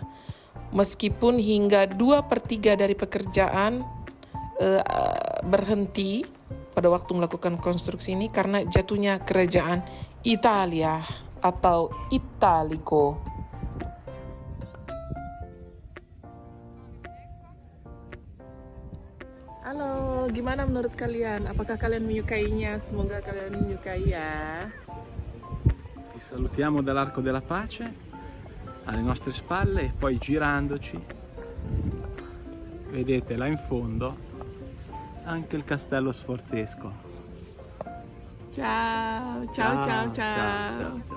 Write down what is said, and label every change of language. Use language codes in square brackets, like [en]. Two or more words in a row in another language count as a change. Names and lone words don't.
[id] Meskipun hingga 2/3 dari pekerjaan berhenti pada waktu melakukan konstruksi ini karena jatuhnya kerajaan Italia atau Italico. Halo, gimana menurut kalian? Apakah kalian menyukainya? Semoga kalian menyukai ya. [it] Ti salutiamo dall'Arco della Pace alle nostre spalle e poi girandoci vedete là in fondo anche il Castello Sforzesco. Ciao, ciao, ciao, ciao.